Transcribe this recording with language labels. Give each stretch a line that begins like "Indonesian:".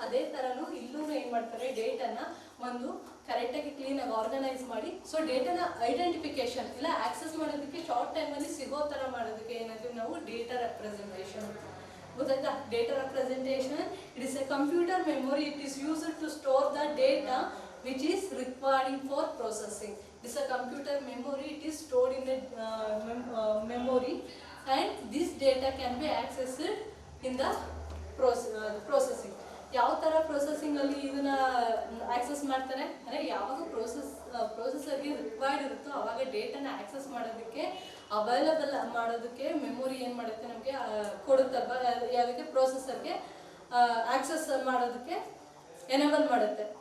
Kannada: ಅದೇ ಥರನೂ ಇಲ್ಲೂ ಏನು ಮಾಡ್ತಾರೆ, ಡೇಟಾನ ಒಂದು ಕರೆಕ್ಟಾಗಿ ಕ್ಲೀನಾಗಿ ಆರ್ಗನೈಸ್ ಮಾಡಿ, ಸೊ ಡೇಟಾನ ಐಡೆಂಟಿಫಿಕೇಶನ್ ಇಲ್ಲ ಆಕ್ಸೆಸ್ ಮಾಡೋದಕ್ಕೆ ಶಾರ್ಟ್ ಟೈಮಲ್ಲಿ ಸಿಗೋ ಥರ ಮಾಡೋದಕ್ಕೆ ಏನಾದರೂ ನಾವು ಡೇಟಾ ರೆಪ್ರೆಸೆಂಟೇಷನ್. ಗೊತ್ತಾಯ್ತಾ?
English: Data representation it is a computer memory. It is used to store the data which is required for processing. This is a computer memory. It is stored in the memory, and this data can be accessed in the processing.
Kannada: ಯಾವ ಥರ ಪ್ರೊಸೆಸಿಂಗಲ್ಲಿ ಇದನ್ನು access ಮಾಡ್ತಾರೆ ಅಂದರೆ ಯಾವಾಗ ಪ್ರೊಸೆಸರ್ಗೆ required ಇರುತ್ತೋ ಆವಾಗ ಡೇಟಾನ access ಮಾಡೋದಕ್ಕೆ available ಮಾಡೋದಕ್ಕೆ ಮೆಮೊರಿ ಏನು ಮಾಡುತ್ತೆ, ನಮಗೆ ಕೊಡುತ್ತಲ್ವ. ಯಾವುದಕ್ಕೆ? ಪ್ರೊಸೆಸರ್ಗೆ ಆಕ್ಸೆಸ್ ಮಾಡೋದಕ್ಕೆ ಎನೇಬಲ್ ಮಾಡುತ್ತೆ.